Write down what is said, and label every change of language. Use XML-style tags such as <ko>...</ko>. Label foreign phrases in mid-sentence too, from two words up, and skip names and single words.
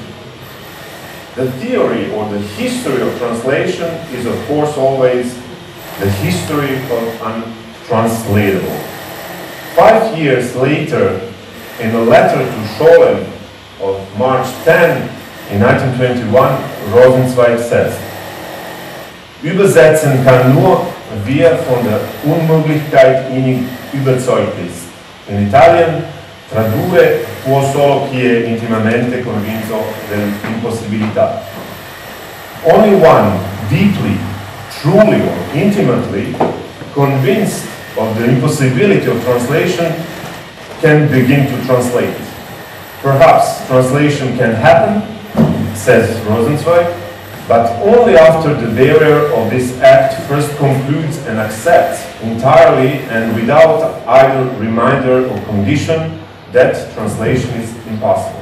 <en>The theory or the history of translation is, of course, always the history of untranslatable. 5 years later, in a letter to Scholem of March 10 in 1921, Rosenzweig says,</en> <de>"Übersetzen kann nur, wer von der Unmöglichkeit innig überzeugt ist.</de> <en>In Italian,</en> <it>tradurre può solo chi è intimamente convinto dell'impossibilità."</it> <en>Only one deeply, truly or intimately convinced of the impossibility of translation can begin to translate. Perhaps translation can happen, says Rosenzweig, but only after the bearer of this act first concludes and accepts entirely and without either reminder or condition that translation is impossible.</en>